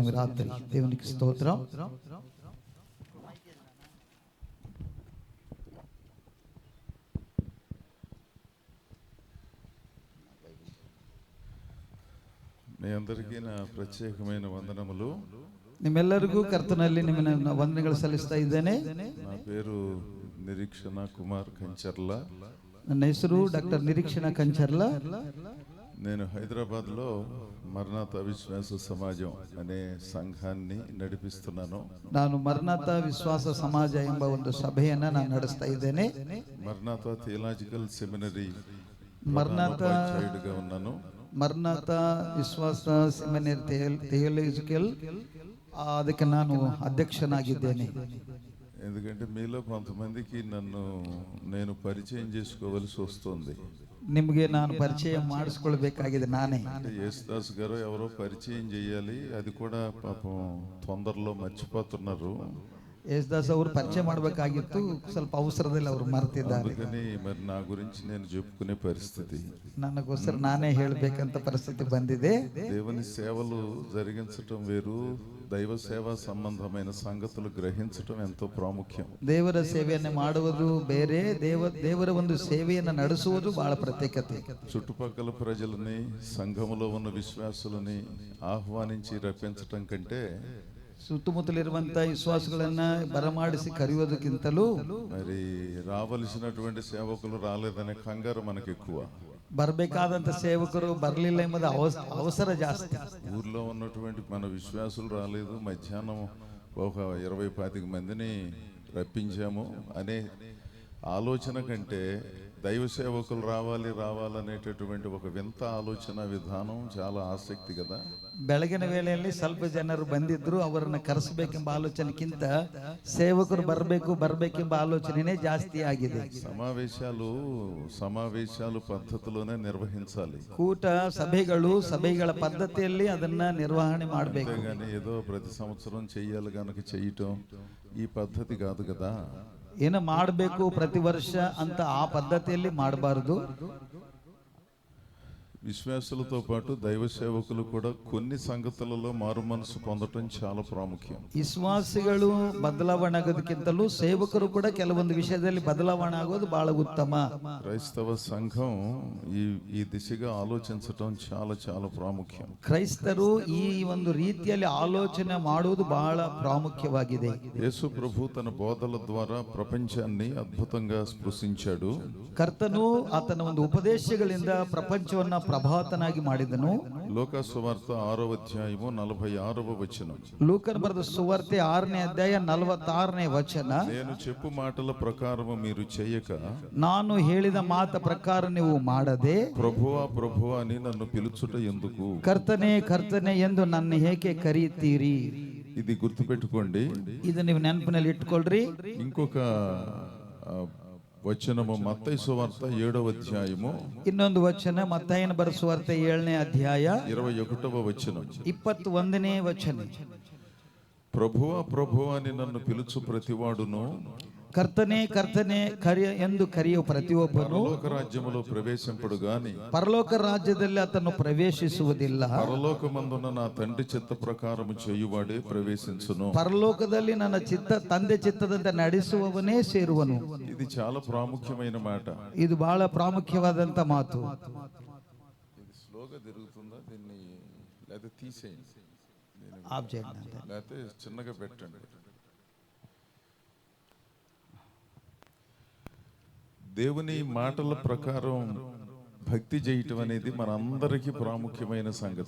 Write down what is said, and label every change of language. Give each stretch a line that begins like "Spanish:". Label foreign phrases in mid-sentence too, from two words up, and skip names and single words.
Telugu: రాత్రి దేవునికి స్తోత్రం. మీ అందరికీ నా ప్రత్యేకమైన వందనములు.
Kannada: ನಿಮ್ಮೆಲ್ಲರಿಗೂ ಕರ್ತನಲ್ಲಿ ನಿಮ್ಮ ವಂದನೆಗಳು ಸಲ್ಲಿಸ್ತಾ ಇದ್ದೇನೆ.
Telugu: నా పేరు నిరీక్షణ కుమార్ కంచర్ల.
Kannada: ನನ್ನ ಹೆಸರು ಡಾಕ್ಟರ್ ನಿರೀಕ್ಷಣ ಕಂಚರ್ಲ.
Telugu: నేను హైదరాబాద్లో మరణాత విశ్వాస సమాజం అనే సంఘాన్ని నడిపిస్తున్నాను.
Kannada: ನಾನು ಮರಣಾತ ವಿಶ್ವಾಸ ಸಮಾಜ ಎಂಬ ಒಂದು ಸಭೆಯನ್ನ ನಾನು ನಡೆಸ್ತಾ ಇದ್ದೇನೆ.
Telugu: మరణాత థియలాజికల్ సెమినరీ మరణాత సైడ్గా ఉన్నాను.
Kannada: ಮರಣಾತ ವಿಶ್ವಾಸ ಸೆಮಿನರಿ ಥಿಯಾಲಜಿಕಲ್ ಅದಕ್ಕೆ ನಾನು ಅಧ್ಯಕ್ಷನಾಗಿದ್ದೇನೆ.
Telugu: ఎందుకంటే మీలో కొంతమందికి నేను పరిచయం చేసుకోవలసి వస్తుంది.
Kannada: ನಿಮಗೆ ನಾನು ಪರಿಚಯ ಮಾಡಿಸ್ಕೊಳ್ಬೇಕಾಗಿದೆ. ನಾನೇ
Telugu: యేసుదాస్ గారు ఎవరో పరిచయం చేయాలి, అది కూడా పాపం తొందరలో మర్చిపోతున్నారు.
Kannada: ಯೇಸುದಾಸ್ ಅವರು ಪರಿಚಯ ಮಾಡಬೇಕಾಗಿತ್ತು, ಸ್ವಲ್ಪ ಅವಸರದಲ್ಲಿ ಅವರು ಮರೆತಿದ್ದಾರೆ.
Telugu: మరి నా గురించి నేను చెప్పుకునే పరిస్థితి,
Kannada: ನನಗೋಸ್ಕರ ನಾನೇ ಹೇಳಬೇಕಂತ ಪರಿಸ್ಥಿತಿ ಬಂದಿದೆ.
Telugu: దేవుని సేవలు జరిగించటం వేరు, దైవ సేవా సంబంధమైన సంగతులు గ్రహించటం ఎంతో ప్రాముఖ్యం.
Kannada: ದೇವರ ಸೇವೆಯನ್ನು ಮಾಡುವುದು ಬೇರೆ, ದೇವರ ಒಂದು ಸೇವೆಯನ್ನು ನಡೆಸುವುದು ಬಹಳ ಪ್ರತ್ಯೇಕತೆ.
Telugu: చుట్టుపక్కల ప్రజలని, సంఘములో ఉన్న విశ్వాసులని ఆహ్వానించి రప్పించటం కంటే
Kannada: ಸುತ್ತಮುತ್ತಲಿರುವಂತ ವಿಶ್ವಾಸಗಳನ್ನ ಬರಮಾಡಿಸಿ ಕರೆಯೋದಕ್ಕಿಂತಲೂ
Telugu: మరి రావలసినటువంటి సేవకులు రాలేదనే కంగారు మనకు ఎక్కువ.
Kannada: ಬರಬೇಕಾದಂತ ಸೇವಕರು ಬರಲಿಲ್ಲ ಎಂಬುದು ಅವಸರ ಜಾಸ್ತಿ.
Telugu: ఊర్లో ఉన్నటువంటి మన విశ్వాసులు రాలేదు, మధ్యాహ్నం ఒక 20-25 మందిని రప్పించాము అనే ఆలోచన కంటే దైవ సేవకులు రావాలనేటటువంటి ఒక వింత ఆలోచన విధానం చాలా ఆసక్తి కదా.
Kannada: ಬೆಳಗಿನ ವೇಳೆಯಲ್ಲಿ ಸ್ವಲ್ಪ ಜನರು ಬಂದಿದ್ರು, ಅವರನ್ನ ಕರೆಸಬೇಕೆಂಬ ಆಲೋಚನೆಗಿಂತ ಸೇವಕರು ಬರಬೇಕೆಂಬ ಆಲೋಚನೆನೇ ಜಾಸ್ತಿ ಆಗಿದೆ.
Telugu: సమావేశాలు పద్ధతిలోనే నిర్వహించాలి.
Kannada: ಕೂಟ ಸಭೆಗಳ పద్ధతిಯಲ್ಲಿ ಅದನ್ನ ನಿರ್ವಹಣೆ ಮಾಡಬೇಕು.
Telugu: కానీ ఏదో ప్రతి సంవత్సరం చెయ్యాలి గనక చేయటం ఈ పద్ధతి కాదు కదా.
Kannada: ಏನು ಮಾಡಬೇಕು ಪ್ರತಿ ವರ್ಷ ಅಂತ ಆ ಪದ್ಧತಿಯಲ್ಲಿ ಮಾಡಬಾರದು.
Telugu: విశ్వాసులతో పాటు దైవ సేవకులు కూడా కొన్ని సంగతులలో మారు మనసు పొందటం చాలా ప్రాముఖ్యం.
Kannada: ವಿಶ್ವಾಸಿಗಳು ಬದಲಾವಣೆ ಆಗೋದಕ್ಕಿಂತಲೂ ಸೇವಕರು ಕೂಡ ಕೆಲವೊಂದು ವಿಷಯದಲ್ಲಿ ಬದಲಾವಣೆ ಆಗೋದು ಬಹಳ ಉತ್ತಮ.
Telugu: క్రైస్తవ సంఘం ఈ దిశగా ఆలోచించటం చాలా చాలా ప్రాముఖ్యం.
Kannada: ಕ್ರೈಸ್ತರು ಈ ಒಂದು ರೀತಿಯಲ್ಲಿ ಆಲೋಚನೆ ಮಾಡುವುದು ಬಹಳ ಪ್ರಾಮುಖ್ಯವಾಗಿದೆ.
Telugu: యేసు ప్రభు తన బోధల ద్వారా ప్రపంచాన్ని అద్భుతంగా స్పృశించాడు.
Kannada: ಕರ್ತನು ಆತನ ಒಂದು ಉಪದೇಶಗಳಿಂದ ಪ್ರಪಂಚವನ್ನ ಪ್ರಭಾತನಾಗಿ ಮಾಡಿದನು. ಲೋಕ ಸುವಾರ್ತೆ
Telugu: 6వ అధ్యాయము 46వ వచనం.
Kannada: ಲೂಕನ ಬರೆದ ಸುವಾರ್ತೆ 6ನೇ ಅಧ್ಯಾಯ 46ನೇ ವಚನ.
Telugu: నేను చెప్పు మాటల ప్రకారము మీరు చేయక,
Kannada: ನಾನು ಹೇಳಿದ ಮಾತ ಪ್ರಕಾರ ನೀವು ಮಾಡದೆ,
Telugu: ప్రభువా ప్రభువా అని నన్ను పిలుచుట ఎందుకు?
Kannada: ಕರ್ತನೆ ಕರ್ತನೆ ಎಂದು ನನ್ನ ಏಕೆ ಕರೆಯುತ್ತೀರಿ?
Telugu: ఇది గుర్తుపెట్టుకోండి.
Kannada: ಇದು ನೀವು ನೆನಪಿನಲ್ಲಿ ಇಟ್ಕೊಳ್ರಿ.
Telugu: ఇంకొక వచనము మత్తయి సువార్త 7వ అధ్యాయము.
Kannada: ಇನ್ನೊಂದು ವಚನ ಮತ್ತಾಯನ ಬರೆದ ಸುವಾರ್ತೆ 7ನೇ ಅಧ್ಯಾಯ
Telugu: 21వ వచనం.
Kannada: 21ನೇ ವಚನ.
Telugu: ప్రభువా ప్రభువా అని నన్ను పిలుచు ప్రతివాడును,
Kannada: ಕರ್ತನೆ ಕರ್ತನೆ ಎಂದು ಕರೆಯುವ ಪ್ರತಿಯೊಬ್ಬನು
Telugu: పరలోక రాజ్యములో ప్రవేశింపడు గాని
Kannada: ಪರಲೋಕ ರಾಜ್ಯದಲ್ಲಿ ಆತನು ಪ್ರವೇಶಿಸುವುದಿಲ್ಲ.
Telugu: పరలోకమందున నా తండ్రి చిత్త ప్రకారము చేయువాడే ప్రవేశించును.
Kannada: ಪರಲೋಕದಲ್ಲಿ ನನ್ನ ತಂದೆ ಚಿತ್ತದಂತೆ ನಡೆಸುವವನೇ ಸೇರುವನು.
Telugu: ఇది చాలా ప్రాముఖ్యమైన మాట.
Kannada: ಇದು ಬಹಳ ಪ್ರಾಮುಖ್ಯವಾದಂತ ಮಾತು.
Telugu: ఇది స్లోగా తిరుగుతుందా, దీన్ని లేదా తీసేయండి, లేకపోతే చిన్నగా పెట్టండి. దేవుని మాటల ప్రకారం భక్తి చేయటం అనేది మనందరికీ ప్రాముఖ్యమైన సంగతి.